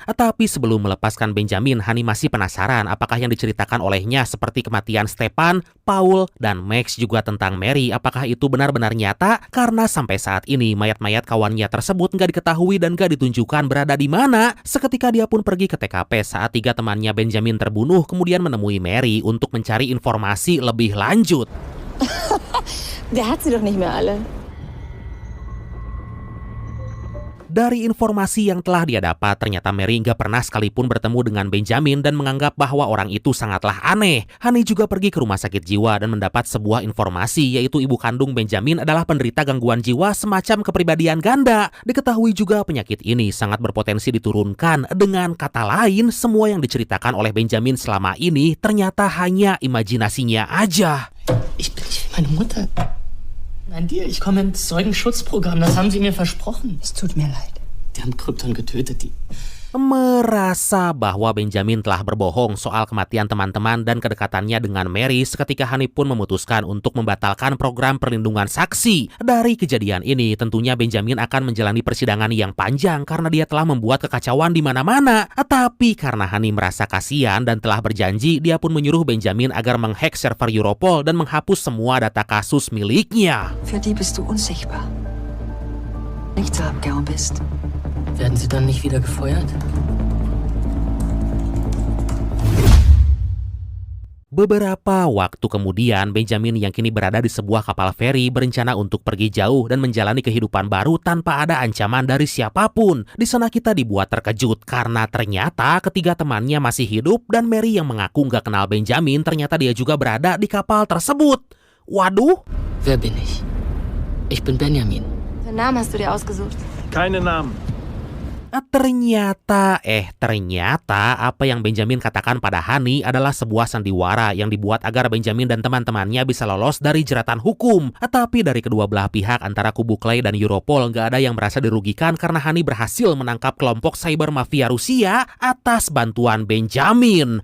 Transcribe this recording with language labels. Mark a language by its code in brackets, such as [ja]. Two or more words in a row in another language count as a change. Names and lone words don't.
[id] Tapi sebelum melepaskan Benjamin, Hani masih penasaran apakah yang diceritakan olehnya seperti kematian Stepan, Paul, dan Max juga tentang Mary, apakah itu benar-benar nyata? Karena sampai saat ini mayat-mayat kawannya tersebut nggak diketahui dan nggak ditunjukkan berada di mana. Seketika dia pun pergi ke TKP saat 3 temannya Benjamin terbunuh, kemudian menemui Mary untuk mencari informasi lebih lanjut. [de] Der hat sie doch nicht mehr alle. [id] Dari informasi yang telah dia dapat, ternyata Mary nggak pernah sekalipun bertemu dengan Benjamin dan menganggap bahwa orang itu sangatlah aneh. Hani juga pergi ke rumah sakit jiwa dan mendapat sebuah informasi, yaitu ibu kandung Benjamin adalah penderita gangguan jiwa semacam kepribadian ganda. Diketahui juga penyakit ini sangat berpotensi diturunkan. Dengan kata lain, semua yang diceritakan oleh Benjamin selama ini ternyata hanya imajinasinya aja. [de] Ich bin nicht wie meine Mutter. Nein, dir, ich komme ins Zeugenschutzprogramm, das haben sie mir versprochen. Es tut mir leid. Die haben Krypton getötet, die [id] merasa bahwa Benjamin telah berbohong soal kematian teman-teman dan kedekatannya dengan Mary seketika Honey pun memutuskan untuk membatalkan program perlindungan saksi. Dari kejadian ini tentunya Benjamin akan menjalani persidangan yang panjang karena dia telah membuat kekacauan di mana-mana. Tapi karena Honey merasa kasihan dan telah berjanji, dia pun menyuruh Benjamin agar menghack server Europol dan menghapus semua data kasus miliknya. [de] Für die bist du unsichtbar. Nichts abgehauen bist. Werden Sie dann nicht wieder gefeuert? [id] Beberapa waktu kemudian, Benjamin yang kini berada di sebuah kapal feri berencana untuk pergi jauh dan menjalani kehidupan baru tanpa ada ancaman dari siapapun. Di sana kita dibuat terkejut karena ternyata ketiga temannya masih hidup dan Mary yang mengaku nggak kenal Benjamin ternyata dia juga berada di kapal tersebut. Waduh! [de] Wer bin ich? Ich bin Benjamin. Den Namen hast du dir ausgesucht. Keine Namen. [id] Ternyata apa yang Benjamin katakan pada Honey adalah sebuah sandiwara yang dibuat agar Benjamin dan teman-temannya bisa lolos dari jeratan hukum. Tapi dari kedua belah pihak antara kubu Clay dan Europol nggak ada yang merasa dirugikan karena Honey berhasil menangkap kelompok [en] cyber mafia [id] Rusia atas bantuan Benjamin.